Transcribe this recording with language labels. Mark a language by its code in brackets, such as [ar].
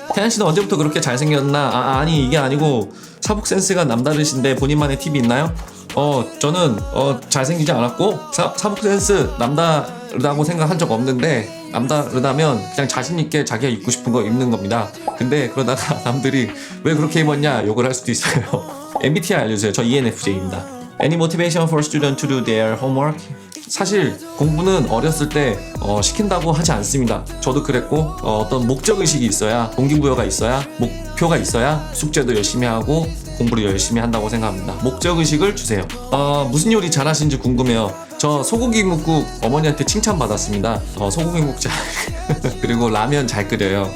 [ko] 태연 씨는 언제부터 그렇게 잘생겼나? 아니 이게 아니고 사복 센스가 남다르신데 본인만의 팁이 있나요? 저는 잘생기지 않았고 사복 센스 남다르다고 생각한 적 없는데 남다르다면 그냥 자신있게 자기가 입고 싶은 거 입는 겁니다. 근데 그러다가 남들이 왜 그렇게 입었냐 욕을 할 수도 있어요. MBTI 알려주세요. 저 ENFJ입니다. [en] Any motivation for students to do their homework? [ko] 사실 공부는 어렸을 때 시킨다고 하지 않습니다. 저도 그랬고 어떤 목적의식이 있어야, 동기부여가 있어야, 목표가 있어야 숙제도 열심히 하고 공부를 열심히 한다고 생각합니다. 목적의식을 주세요. 무슨 요리 잘하시는지 궁금해요. 저 소고기 묵국 어머니한테 칭찬받았습니다. 소고기 묵국 잘 그리고 라면 잘 끓여요.